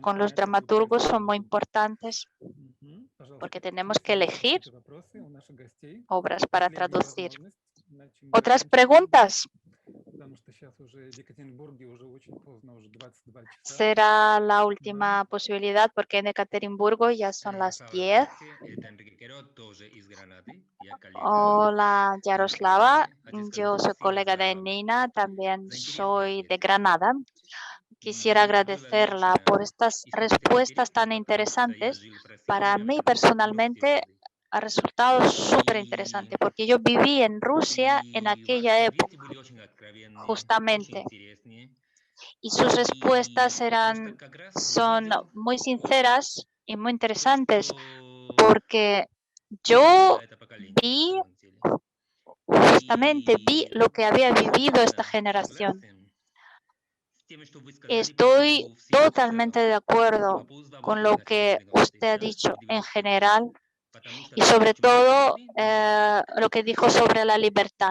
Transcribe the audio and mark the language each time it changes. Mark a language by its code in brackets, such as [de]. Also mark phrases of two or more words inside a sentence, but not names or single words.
[ru] нужно [es] con los [ru] понять, какую [es] dramaturgos [ru] пьесу [es] son muy [ru] переводим. [es] importantes, [ru] Пожалуйста, [es] porque tenemos que [ru] если есть [es] elegir [ru] какие-то вопросы у наших гостей, [es] obras para [ru] последняя [es] traducir. [ru] возможность, иначе мы [es] ¿Otras [ru] заканчиваем, [es] preguntas? [ru] потому что сейчас уже в Екатеринбурге уже очень поздно, уже 22 часа. [es] Será la [ru] Да. [es] última posibilidad porque en Ekaterimburgo ya son las [ru] Ярослава, [es] 10. [ru] здравствуйте. Это Энрике Керо, тоже из Гранады. Я коллега [es] Hola, [ru] Нины [es] Yaroslava. [ru] Кристины. Хотел сказать [es] Yo soy [ru] спасибо [es] colega de [ru] за [es] Nina, también [ru] интересные [es] soy de [ru] ответы. [es] Granada. Quisiera [ru] Мне было [es] agradecerla [ru] лично [es] por estas [ru] испытательно [es] respuestas [ru] интересно, [es] tan [ru] потому что я [es] interesantes. [ru] жил в [es] Para [ru] России [es] mí [ru] почти 90-е [es] personalmente [ru] годы. [es] ha resultado súper [ru] И, [es] interesante porque yo viví en Rusia en [ru] и ваши [es] aquella [ru] ответы [es] época, [ru] были очень откровенные, очень [es] justamente, [ru] интересные. [es] y sus respuestas [ru] И просто как раз [es] son [ru] увидел [es] muy sinceras y muy [ru] то, [es] interesantes [ru] что [es] porque [ru] нужно [es] yo [ru] это поколение на [es] vi [ru] самом деле. [es] justamente vi lo que había vivido esta generación. Estoy totalmente de acuerdo con lo que usted ha dicho en general y sobre todo lo que dijo sobre la libertad.